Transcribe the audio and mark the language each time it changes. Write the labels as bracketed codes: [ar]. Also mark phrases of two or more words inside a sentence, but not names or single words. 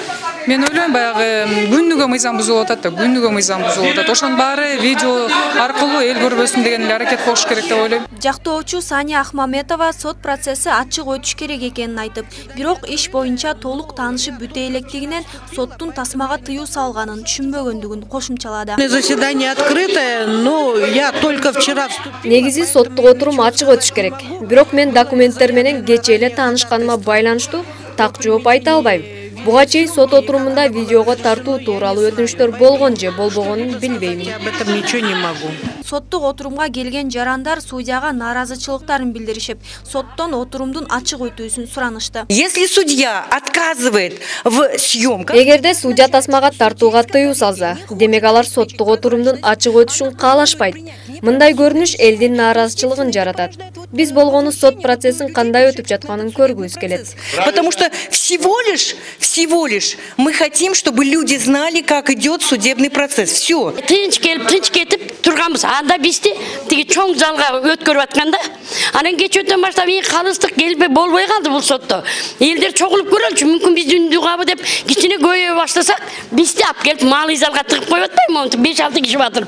[ky] Мен ойлойм, баягы күнүгө мыйзам бузулуп атат да, Ошонун баары видео аркылуу эл көрбөсүн деген эле аракет болуш керек деп ойлойм. Жактоочу Сания Ахмаметова сот процесси ачык өтүш керек экенин айтып, бирок иш боюнча толук таанышып бүтө электигинен соттун тасмага тыюу салганын түшүнбөгөндүгүн кошумчалады. [ru] Заседание открытое, но я только вчера вступила. [ky] Негизи соттук отурум ачык өтүш керек. Бирок мен документтер менен кечээ эле таанышканыма байланыштуу так жооп айта албайм. Буга чейин сот отурумунда видеого тартуу тууралуу өтүнүчтөр болгон же болбогонун билбейм. [ru] Я об этом ничего не могу. [ky] Соттук отурумга келген жарандар судьяга нааразычылыктарын билдиришип, соттон отурумдун ачык өтүүсүн суранышты. [ru] Если судья отказывает в съемках, [ky] Эгерде судья тасмага тартууга тыюу салса, демек алар соттук отурумдун ачык өтүшүн каалашпайт. Мындай көрүнүш элдин нааразычылыгын жаратат. Биз болгону сот процессин кандай өтүп жатканын көргүбүз келет. [ru] потому что всего лишь мы хотим, чтобы люди знали, как идет судебный процесс. Все. [ky] Тынч кетип турганбыз. Анда бизди тиги чоң залга өткөрүп атканда, анан кечөөдөн баштап эң калыстык келбей болбой калды бул сотто. Элдер чогулуп көрөлчү, мүмкүн биздин дугабы деп кичине көйөй баштасак, бизди алып келип маалый залга тыгып коюп атпайбы, 5-6 киши батырып.